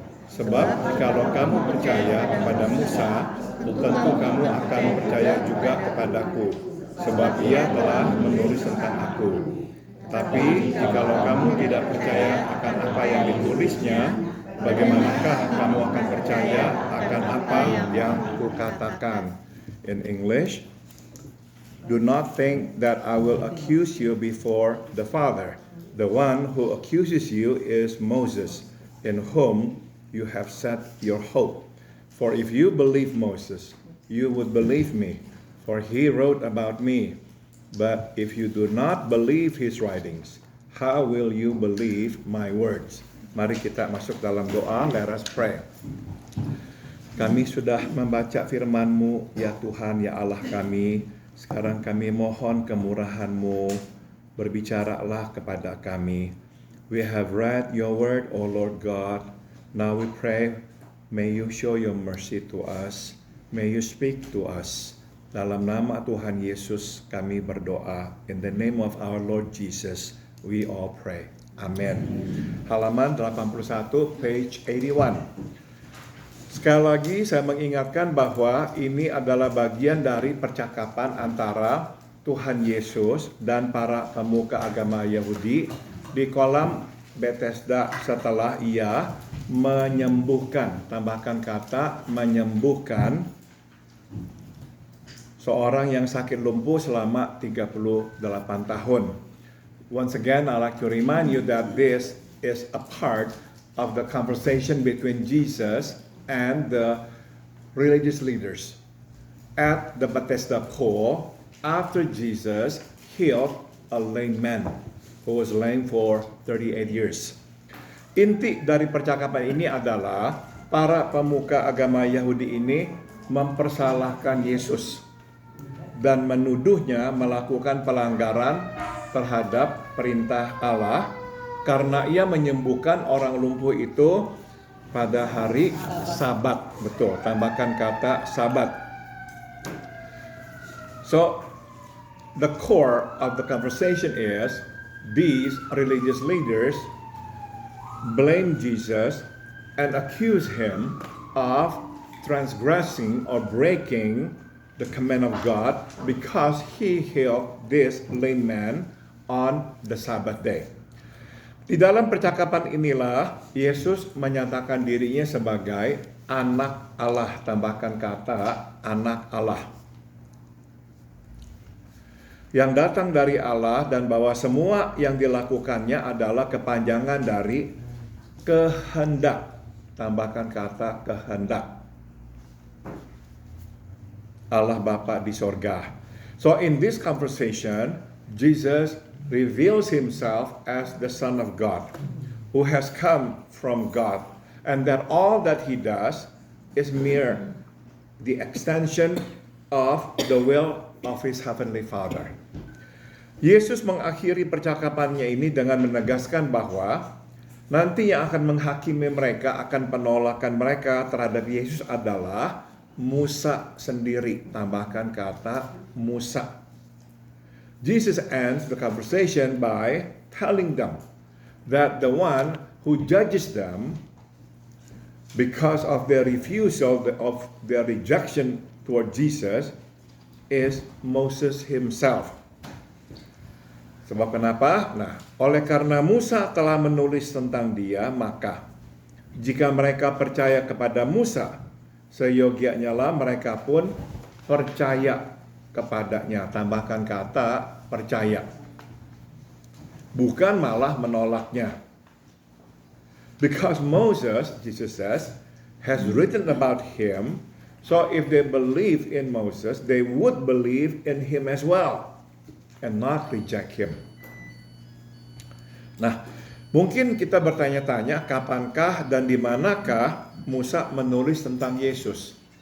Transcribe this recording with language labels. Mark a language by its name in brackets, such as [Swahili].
[Indonesian] Sebab kalau kamu percaya kepada Musa, tentu kamu akan percaya juga kepadaku, sebab ia telah menulis tentang aku. Tapi jikalau kamu tidak percaya akan apa yang ditulisnya, bagaimanakah kamu akan percaya akan apa yang kukatakan? [English] In English, do not think that I will accuse you before the Father. The one who accuses you is Moses, in whom you have set your hope. For if you believe Moses, you would believe me, for he wrote about me. But if you do not believe his writings, how will you believe my words? [Indonesian] Mari kita masuk dalam doa. [English] Let us pray. [Indonesian] Kami sudah membaca firman-Mu, ya Tuhan, ya Allah kami. Sekarang kami mohon kemurahan-Mu, berbicaralah kepada kami. [English] We have read your word, O Lord God. Now we pray, may you show your mercy to us. May you speak to us. [Indonesian] Dalam nama Tuhan Yesus kami berdoa. [English] In the name of our Lord Jesus, we all pray. [Indonesian] Amen. Halaman 81, [English] page 81. [Indonesian] Sekali lagi saya mengingatkan bahwa ini adalah bagian dari percakapan antara Tuhan Yesus dan para pemuka agama Yahudi di kolam Bethesda setelah ia menyembuhkan, tambahkan kata menyembuhkan seorang yang sakit lumpuh selama 38 tahun. [English] Once again, I'd like to remind you that this is a part of the conversation between Jesus and the religious leaders at the Bethesda pool after Jesus healed a lame man who was lame for 38 years. [Indonesian] Inti dari percakapan ini adalah para pemuka agama Yahudi ini mempersalahkan Yesus dan menuduhnya melakukan pelanggaran terhadap perintah Allah karena ia menyembuhkan orang lumpuh itu pada hari Sabat. Betul, tambahkan kata Sabat. [English] So, the core of the conversation is these religious leaders blame Jesus and accuse him of transgressing or breaking the command of God because he healed this lame man on the Sabbath day. [Indonesian] Di dalam percakapan inilah Yesus menyatakan dirinya sebagai anak Allah, tambahkan kata anak Allah, yang datang dari Allah dan bahwa semua yang dilakukannya adalah kepanjangan dari kehendak, tambahkan kata kehendak Allah Bapa di sorga. [English] So in this conversation, Jesus reveals himself as the Son of God, who has come from God, and that all that he does is mere the extension of the will of his heavenly Father. [Indonesian] Yesus mengakhiri percakapannya ini dengan menegaskan bahwa nanti yang akan menghakimi mereka akan penolakan mereka terhadap Yesus adalah Musa sendiri, tambahkan kata Musa. [English] Jesus ends the conversation by telling them that the one who judges them because of their refusal, of their rejection toward Jesus, is Moses himself. [Indonesian] Sebab kenapa? Nah, oleh karena Musa telah menulis tentang dia, maka jika mereka percaya kepada Musa, seyogianya lah mereka pun percaya kepadanya. Tambahkan kata percaya. Bukan malah menolaknya. [English] Because Moses, Jesus says, has written about him, so if they believe in Moses, they would believe in him as well, and not reject him. [Indonesian] Nah, mungkin kita bertanya-tanya, kapankah dan di manakah Musa menulis tentang Yesus?